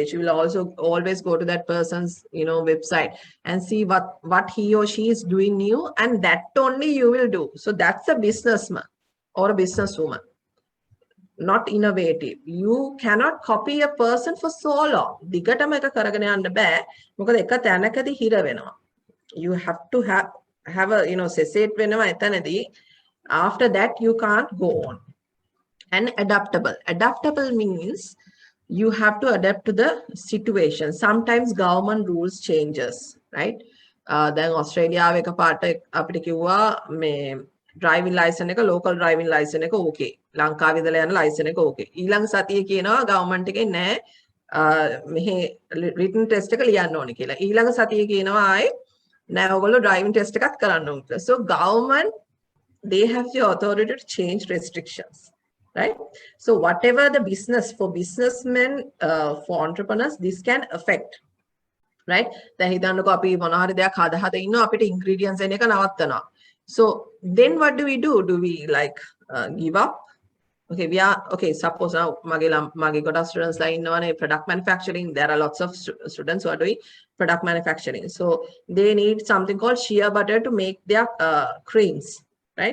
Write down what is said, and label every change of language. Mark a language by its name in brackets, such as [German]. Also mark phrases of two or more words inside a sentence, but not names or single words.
[English] You will also always go to that person's, website and see what he or she is doing new, and that only you will do. So that's a businessman or a businesswoman, not innovative. You cannot copy a person for so long. [Sinhala] දිගටම එක කරගෙන යන්න බෑ. මොකද එක තැනකදී හිර වෙනවා. [English] You have to have a cessate වෙනවා එතනදී. After that you can't go on. And adaptable. Adaptable means you have to adapt to the situation. Sometimes government rules changes, right? [Sinhala] Then Australia එකපාරට අපිට කිව්වා මේ [English] driving license [Sinhala] එක [English] local driving license [Sinhala] එක okay. ලංකාවේ ඉඳලා යන license එක okay. ඊළඟ සතියේ කියනවා government එකේ නෑ මෙහි [English] written test [Sinhala] එක ලියන්න ඕනේ කියලා. ඊළඟ සතියේ කියනවා ආයේ නෑ ඔයගොල්ලෝ [English] driving test [Sinhala] එකක් කරන්න ඕනේ කියලා. [English] So government, they have the authority to change restrictions. Right? So whatever the business for businessmen, for entrepreneurs, this can affect. Right? [Sinhala] දැන් හිතන්නකෝ අපි මොනවා හරි දෙයක් හදා ඉන්නවා අපිට ingredients එන එක නවත්තනවා. [English] So then what do we do? Do we like give up? Okay, suppose now [Sinhala] මගේ ගොඩ [English] students la innawane product manufacturing. There are lots of students who are doing product manufacturing. So they need something called shea butter to make their creams, right?